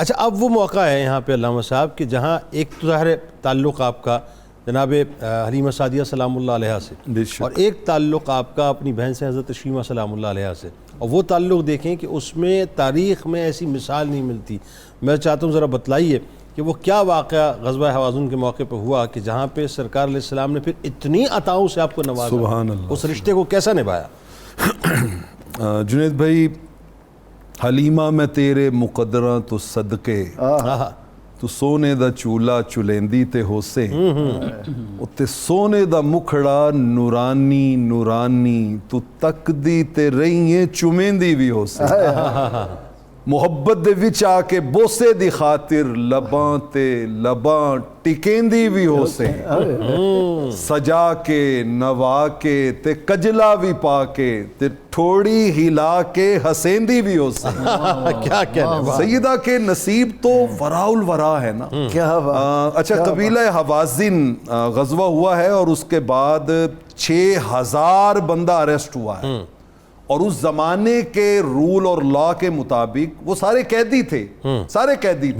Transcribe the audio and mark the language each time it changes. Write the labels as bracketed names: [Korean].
[Urdu] اچھا، اب وہ موقع ہے یہاں پہ علامہ صاحب کہ جہاں ایک تو ظاہر تعلق آپ کا جناب حلیمہ سعدیہ سلام اللہ علیہا سے، اور ایک تعلق آپ کا اپنی بہن سے حضرت شیمہ سلام اللہ علیہا سے، اور وہ تعلق دیکھیں کہ اس میں تاریخ میں ایسی مثال نہیں ملتی۔ میں چاہتا ہوں ذرا بتلائیے کہ وہ کیا واقعہ غزوہ حوازن کے موقع پہ ہوا کہ جہاں پہ سرکار علیہ السلام نے پھر اتنی عطاؤں سے آپ کو نوازا، سبحان اللہ، اس رشتے کو کیسا نبھایا؟ [Punjabi] جنید بھائی، حلیمہ میں تیرے مقدراں تو صدقے، تو سونے دا چولہا چلیندی تے ہوسے، تے سونے دا مکھڑا نورانی نورانی، تو تک دی تے رہییں چمیندی بھی ہوسے، محبت دے وچ آ کے بوسے دی خاطر لباں تے لباں ٹکیندی بھی ہو سے، سجا کے نوا کے تے کجلا بھی پا کے تے تھوڑی ہلا کے ہسیندی بھی ہو سے۔ [Urdu] کیا کہنا سیدہ کے نصیب تو وراء الورا ہے نا۔ اچھا، قبیلہ حوازن غزوہ ہوا ہے اور اس کے بعد 6000 بندہ اریسٹ ہوا ہے، اور اس زمانے کے رول اور لا کے مطابق وہ سارے قیدی تھے، سارے قیدی تھے،